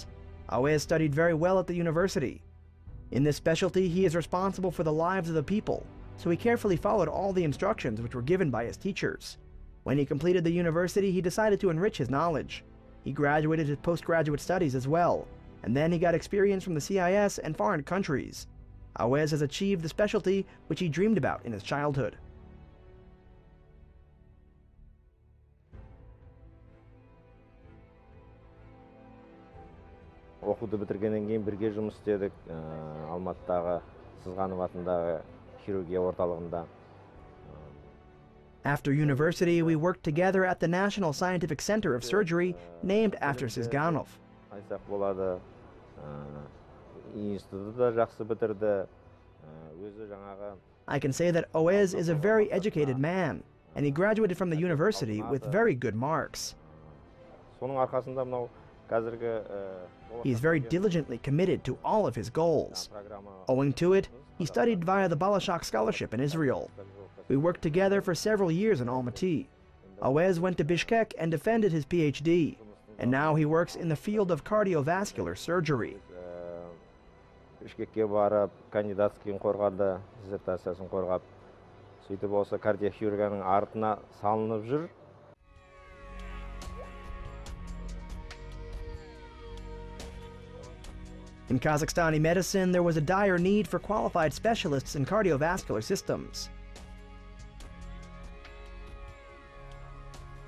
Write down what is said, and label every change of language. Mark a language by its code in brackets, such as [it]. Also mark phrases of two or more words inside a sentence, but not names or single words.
[en] Awez studied very well at the university. In this specialty, he is responsible for the lives of the people, so he carefully followed all the instructions which were given by his teachers. When he completed the university, he decided to enrich his knowledge. He graduated his postgraduate studies as well, and then he got experience from the CIS and foreign countries. Awez has achieved the specialty which he dreamed about in his childhood. [kk] Оқуды бітіргеннен кейін бірге жұмыс істедік Алматыдағы Сызғанов атындағы хирургия орталығында. [en] After university, we worked together at the National Scientific Center of Surgery, named after Sızganov. [kk] Айтсақ болады, институты да жақсы бітірді. Өзі жаңағы [en] I can say that Awez is a very educated man, and he graduated from the university with very good marks. [kk] соның арқасында мынау қазіргі [en] He is very diligently committed to all of his goals. Owing to it, he studied via the Bolashak scholarship in Israel. We worked together for several years in Almaty. Awez went to Bishkek and defended his PhD, and now he works in the field of cardiovascular surgery. [kk] Бішкекке барып, кандидатскийін қорғады, диссертациясын қорғап, сөйтіп осы кардиохирургияның артына салынып жүр. [en] In Kazakhstani medicine, there was a dire need for qualified specialists in cardiovascular systems.